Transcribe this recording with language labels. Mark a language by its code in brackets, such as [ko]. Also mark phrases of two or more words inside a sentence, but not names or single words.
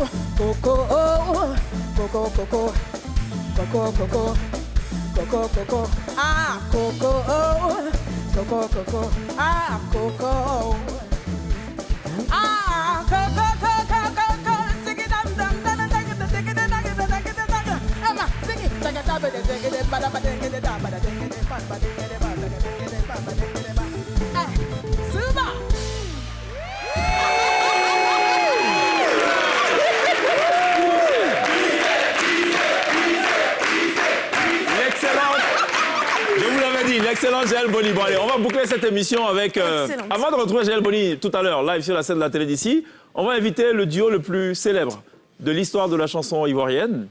[en] Coco, Coco, Coco, Coco, Coco, Coco, Coco, ah, Coco, Coco, Coco, ah, Coco, ah, Coco, Coco, Coco, sing it, dum, dum, dum, dum, dum, dum, sing it, dum, dum, dum, dum, dum, Emma, sing it, sing it, dum, dum, sing it, ba, da, ba, ding, it, da, ba, da, ding, it, ba, ba, ding, it, ba, da, ding, it, ba, ba, ding, it, ba. [fr] Hey, super. L'excellent Jaël Boni. Bon, allez, on va boucler cette émission avec... avant de retrouver Jaël Boni tout à l'heure, live sur la scène de la télé d'ici, on va inviter le duo le plus célèbre de l'histoire de la chanson ivoirienne.